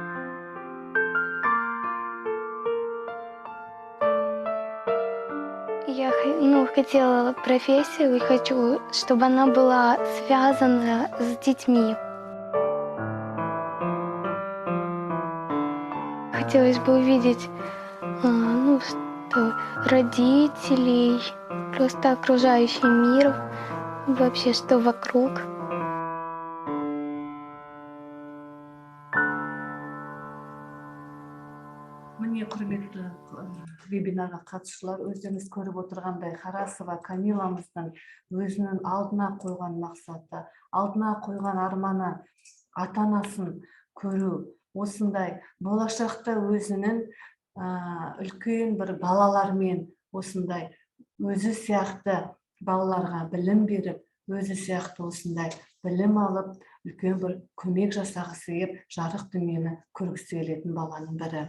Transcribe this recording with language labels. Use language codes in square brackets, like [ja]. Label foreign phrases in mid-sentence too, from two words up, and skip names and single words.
[ru] Я хотела профессию и хочу, чтобы она была связана с детьми. Хотелось бы увидеть, что родителей, просто окружающий мир, вообще что вокруг. [kk] Міне құрметті вебинарға қатысушылар, өздеріңіз көріп отырғандай Харасова Камиламыздың өзінің алдына қойған мақсаты, алдына қойған арманы ата-анасын көру, осындай болашақта өзінің үлкен бір балалармен осындай өзі сияқты балаларға білім беріп, өзі сияқты осындай білім алып, үлкен бір көмек жасағысы келіп, жарық дүниені көргісі келетін баланың бірі.